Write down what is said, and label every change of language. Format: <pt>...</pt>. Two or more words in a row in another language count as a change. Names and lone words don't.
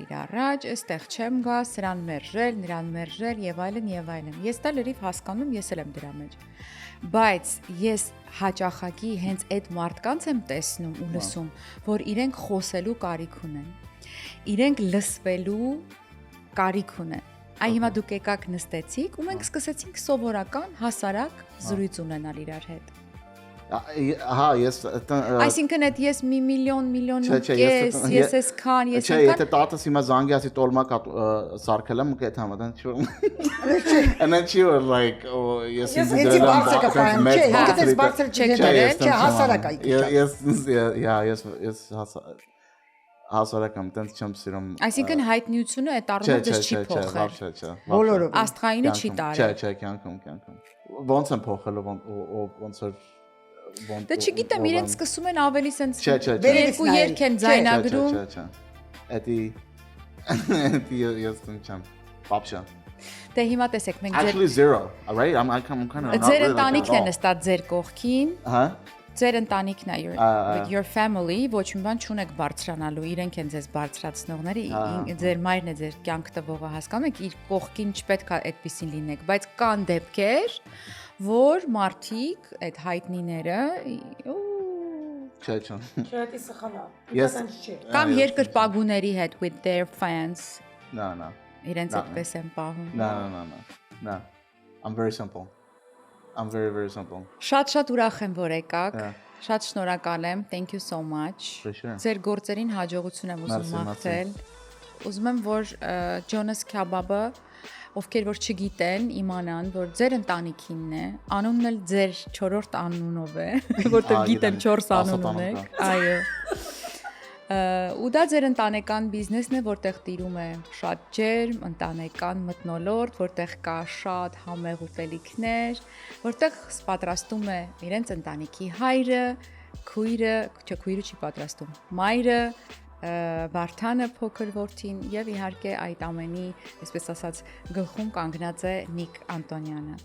<hy>իր առաջ, այստեղ չեմ գա, սրան մերժել, նրան մերժել եւ այլն եւ այլն։ Ես դա լրիվ հասկանում, ես էլ եմ դրա մեջ։ Բայց ես հաճախակի հենց այդ մարդկանց եմ տեսնում ու լսում, որ իրենք խոսելու կարիք ունեն։ Իրենք լսվելու կարիք ունեն։ Այ հիմա դուք եկաք նստեցիք ու մենք սկսեցինք սովորական հասարակ զրույց ունենալ իրար հետ։ Հա, ես Այսինքն այդ ես մի միլիոն Չէ, կես, ես ես քան, ես Չէ, ես եթե տատս հիմա զանգի ասի տոլմա սարքել եմ, կետ համա,</hy> <en>and then she was like, oh, yes,</en> <hy>Ինձ բարձր կփայեմ, չէ, ինքս բարձր չէ, հասարակ այ։ Ես հասարակամ, տենց չեմ սիրում։ Այսինքն հայտնիությունը այդ առումով դες չի փոխել։ Չէ։ Բոլորով։ Աստղայինը չի տարել։ Չէ, կյանքում։ Ոնց եմ փոխել, ոնց որ Դե չգիտեմ, իրենց սկսում են ավելի սենց Չէ։ երկու երգ են ձայնագրում։ Չէ։ Էդի ես չեմ։ Բաբշա։ Դե հիմա տեսեք, մենք</hy> <en>Actually zero, right? I'm kind of</en> <hy>ձեր ընտանիքն են նստած ձեր կողքին։ Հա։ Ձեր ընտանիքն է</hy> <en>your family,</en> <hy>ոչ մի բան չունեք բարձրանալու, իրենք են ձեզ բարձրացնողները, ձեր մայրն է ձեր կյանք տվողը, հասկանում եք, իր կողքին չպետք է այդպեսին լինեք, բայց կան դեպքեր, որ մարդիկ, այդ հայտնիները, Չէ։ Չէ, դա սխալ է։</hy> <en>Yes.</en> <hy>կամ երկրպագուների հետ</hy> <en>with their fans, No.</en> <hy>իրենց այդպես են պահում։</hy> <en>No. I'm very simple. I'm very, very simple.</en> <hy>Շատ ուրախ եմ, որ եկաք։ Հա։ Շատ շնորհակալ եմ.</hy> <en>Thank you so much։ For sure.</en> <hy>Ձեր գործերին հաջողություն եմ ուզում Merci, մաղթել։ Ուզում եմ, որ Jonas Kebab-ը, ովքեր որ չգիտեն, իմանան, որ ձեր ընտանիքինն է, անունն էլ ձեր 4-րդ անունով է, որտեղ գիտեմ 4 անուն ունեք։ Այո։ Ու դա ձեր ընտանեկան բիզնեսն է, որտեղ տիրում է շատ ջերմ, ընտանեկան մթնոլորտ, որտեղ կա շատ համեղ ուտելիքներ, որտեղ պատրաստում է իրենց ընտանիքի հայրը, քույրը չի պատրաստում, մայրը, Վարդանը փոքր որդին եւ իհարկե այդ ամենի, այսպես ասած, գլխում կանգնած է Նիկ Անտոնյանը։</hy>